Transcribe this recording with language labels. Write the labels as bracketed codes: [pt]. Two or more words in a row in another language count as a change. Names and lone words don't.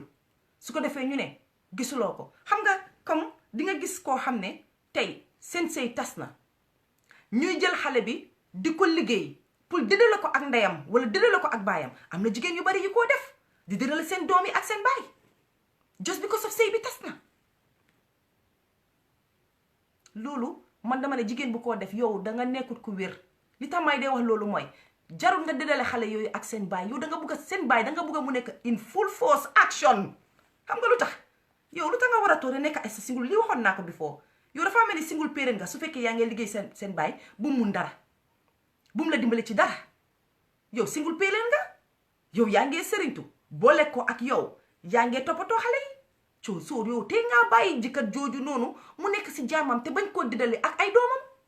[wo] su ko defee ñu ne gisuloo ko. xam nga comme di nga gis koo xam ne tey seen sëy tas na, ñuy jël xale bi di ko liggéey pour dëddale ko ak ndeyam wala dëddale ko ak baayam. am na jigéen yu bari yu koo def, di dëddale seen doom yi ak seen baay [en] just because of [wo] sëy bi tas na. loolu man dama ne jigéen bu koo def yow da nga nekkut ku wér. li tax may dee wax loolu mooy jarul nga dëddale xale yooyu ak seen baay. yow da nga bëgg a seen baay da nga bëgg a mu nekk [en] in full force action. [wo] xam nga lu tax yow lu tax nga war a toog nekk ay sa single li waxoon naa ko before yow dafa mel ni [en] single parent [wo] nga su fekkee yaa ngi liggéey seen baay bu mu mun dara bu mu la dimbale ci dara yow [en] single parent [wo] nga yow yaa ngee sëriñtu boole ko ak yow yaa ngee toppatoo xale yi soo yow te ngaa bàyyi jëkkër jooju noonu mu nekk si jaamam te bañ koo diddale ak ay doomam